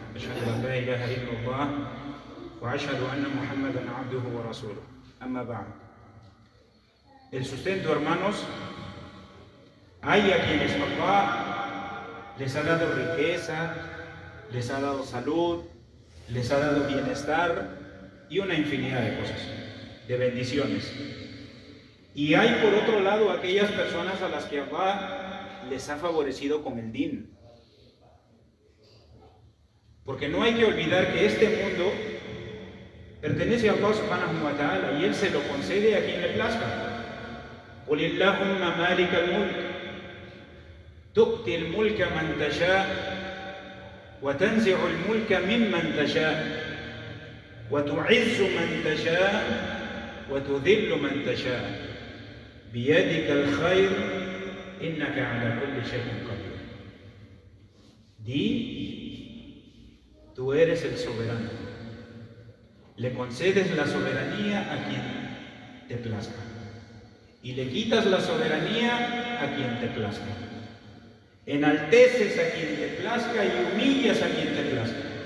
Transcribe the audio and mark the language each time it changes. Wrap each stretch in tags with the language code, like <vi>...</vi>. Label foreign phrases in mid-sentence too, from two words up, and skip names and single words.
<ar>أشهد أن لا إله إلا الله وأشهد أن محمدا عبده ورسوله. أما بعد.</ar> <es>El sustento, hermanos, hay a quienes Allah les ha dado riqueza, les ha dado salud, les ha dado bienestar y una infinidad de cosas, de bendiciones. Y hay por otro lado aquellas personas a las que Allah les ha favorecido con el din. Porque no hay que olvidar que este mundo pertenece a Allah</es> <ar>سبحانه وتعالى</ar> <es>y Él se lo concede a quien le plazca.</es> <ar>قُلِ اللَّهُمَّ مَالِكَ الْمُلْكِ تُؤْتِي الْمُلْكَ مَنْ تَشَاءُ وَتَنْزِعُ الْمُلْكَ مِمَّنْ تَشَاءُ وَتُعِزُّ مَنْ تَشَاءُ وَتُذِلُّ مَنْ تَشَاءُ بِيَدِكَ الْخَيْرُ إِنَّكَ عَلَى كُلِّ شَيْءٍ قَدِيرٌ.</ar> <es>Di, tú eres el soberano. Le concedes la soberanía a quien te plazca y le quitas la soberanía a quien te plazca. Enalteces a quien te plazca y humillas a quien te plazca.</es>